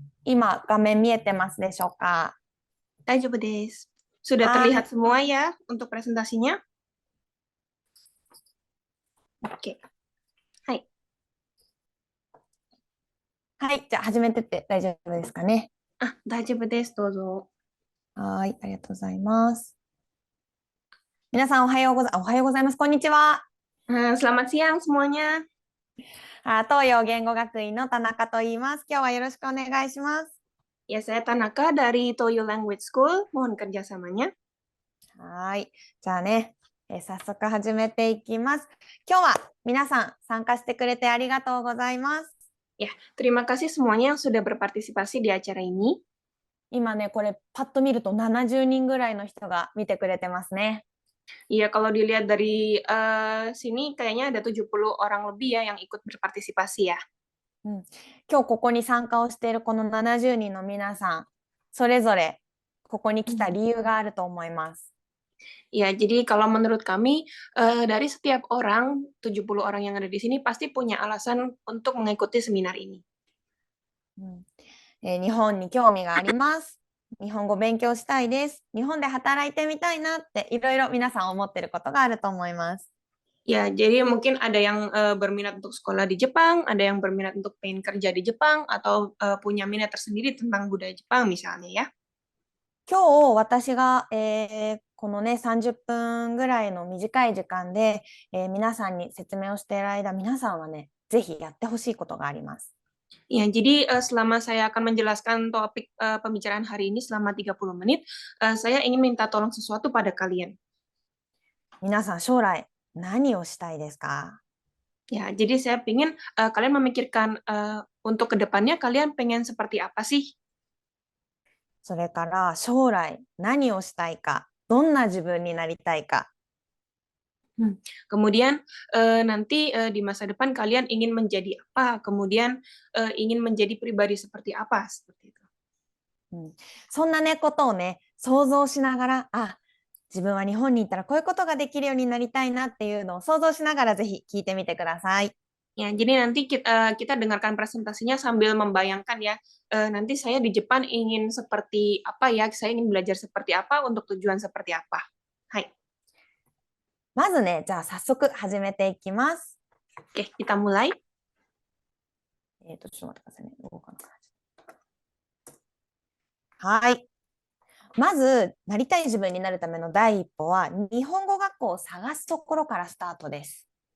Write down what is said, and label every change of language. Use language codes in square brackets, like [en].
[ja] 今、画面見えてますでしょうか？ Daijoubu desu. [id] Sudah [ja] はい。 [id] terlihat semua ya untuk presentasinya? Oke. Hai. [ja] はい。じゃあ、始めてって大丈夫ですかね。 Daijoubu desu, どうぞ。はい。ありがとうございます。皆さん、おはようございます。こんにちは。 [id] Selamat siang semuanya. [ja] 東洋言語学院の田中と言います。今日はよろしくお願いします。 [id] Ya, saya Tanaka dari Toyo Language School. Mohon kerjasamanya. [ja] はい。じゃあね、早速始めていきます。今日は皆さん参加してくれてありがとうございます。 [id] Ya, terima kasih semuanya yang sudah berpartisipasi di acara ini. [ja] 今ね、これパッと見ると70人ぐらいの人が見てくれてますね。 [id] Iya, kalau dilihat dari sini kayaknya ada 70 orang lebih ya yang ikut berpartisipasi ya. [ja] うん、今日ここに参加をしているこの70人の皆さん、それぞれここに来た理由があると思います。 [id] Ya, jadi kalau menurut kami dari setiap orang, 70 orang yang ada di sini pasti punya alasan untuk mengikuti seminar ini. [ja] うん日本に興味があります。日本語勉強したいです。日本で働いてみたいなっていろいろ皆さん思ってることがあると思います。 [id] Ya, jadi mungkin ada yang berminat untuk sekolah di Jepang, ada yang berminat untuk pengen kerja di Jepang, atau punya minat tersendiri tentang budaya Jepang misalnya ya. [ja] 今日私が、このね30分ぐらいの短い時間で、皆さんに説明をしている間、皆さんはねぜひやってほしいことがあります。 [id] Ya, jadi selama saya akan menjelaskan topik pembicaraan hari ini selama 30 menit, saya ingin minta tolong sesuatu pada kalian. [ja] 皆さん将来何をしたいですか？ [id] Ya, jadi saya ingin kalian memikirkan untuk kedepannya kalian pengen seperti apa sih? [ja] それから将来何をしたいか、どんな自分になりたいか。 [id] Kemudian nanti di masa depan kalian ingin menjadi apa? Kemudian ingin menjadi pribadi seperti apa? Seperti itu. [ja] そんなねことをね想像しながら、自分は日本に行ったらこういうことができるようになりたいなっていうのを想像しながらぜひ聞いてみてください。 [id] Ya, jadi nanti kita dengarkan presentasinya sambil membayangkan ya, nanti saya di Jepang ingin seperti apa ya, saya ingin belajar seperti apa untuk tujuan seperti apa. [ja] Hai. まずね、じゃあ早速始めていきます。 [id] Oke, kita mulai. [ja] ちょっと待ってくださいね。はい。まず、なりたい自分になるための第一歩は、日本語学校を探すところからスタートです。